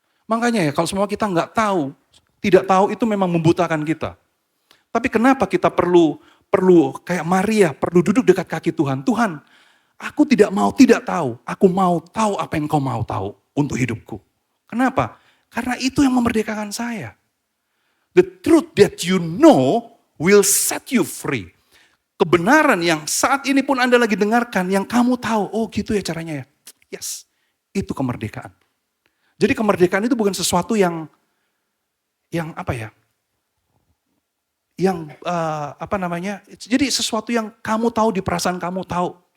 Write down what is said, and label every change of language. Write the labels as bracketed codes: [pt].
[id] Makanya ya, kalau semua kita nggak tahu, tidak tahu itu memang membutakan kita. Tapi kenapa kita perlu kayak Maria, perlu duduk dekat kaki Tuhan. Tuhan, aku tidak mau tidak tahu, aku mau tahu apa yang kau mau tahu untuk hidupku. Kenapa? Karena itu yang memerdekakan saya. [en] The truth that you know will set you free. [id] Kebenaran yang saat ini pun Anda lagi dengarkan, yang kamu tahu, oh gitu ya caranya ya. Yes, itu kemerdekaan. Jadi kemerdekaan itu bukan sesuatu yang apa ya? Yang jadi sesuatu yang kamu tahu di perasaan kamu tahu.